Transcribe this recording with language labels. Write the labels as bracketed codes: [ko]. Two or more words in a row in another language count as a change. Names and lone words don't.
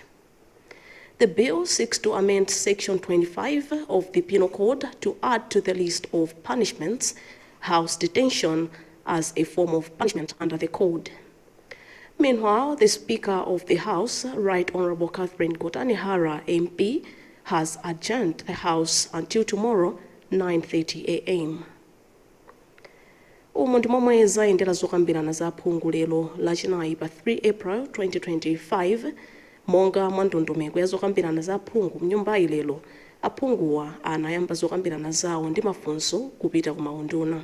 [en] The bill seeks to amend Section 25 of the Penal Code to add to the list of punishments house detention as a form of punishment under the Code. Meanwhile, the Speaker of the House, Right Honorable Catherine Gotanehara, MP, has adjourned the House until tomorrow, 9:30 a.m. [ny] Umu ndi momwe zayendera zokambirana za phungu lero lachinayi pa 3 April 2025, monga mwa ndondomeko ya zokambirana za phungu mnyumbayi lero, aphunguwa anayamba zokambirana zawo ndi mafunso kupita ku maunduna.